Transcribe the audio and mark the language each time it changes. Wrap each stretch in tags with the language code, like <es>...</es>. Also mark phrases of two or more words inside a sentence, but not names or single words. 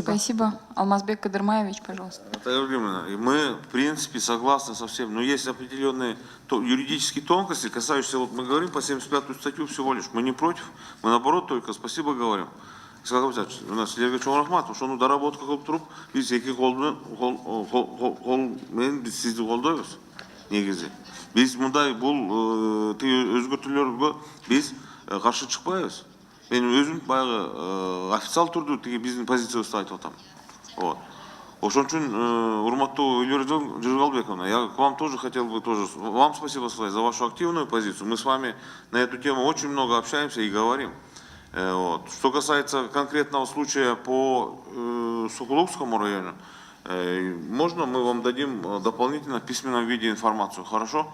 <ru>Спасибо. Алмазбек Кадырмаевич, пожалуйста. Мы, в принципе, согласны со всем, но есть определенные юридические тонкости, касающиеся, вот мы говорим по 75-ю статью всего лишь, мы не против, мы наоборот только спасибо говорим. У нас</ru> <ky>Сергей Чоңрахматов,</ky> <ru>что ну доработка</ru> <ky>кылып туруп, биз эки кол менен биз сизди колдойбуз негизи. Биз мындай бул өзгөртүүлөргө биз каршы чыкпайбыз. Мен өзүм баягы официал түрдө тиги биздин позициябызды айтып атам. Вот. Ошон үчүн урматтуу Эльвира Жыргалбековна,</ky> <ru>я к вам тоже хотел бы вам спасибо сказать за вашу активную позицию. Мы с вами на эту тему очень много общаемся и говорим. Вот. Что касается конкретного случая по Сокулукскому району, можно мы вам дадим дополнительно в письменном виде информацию, хорошо?</ru>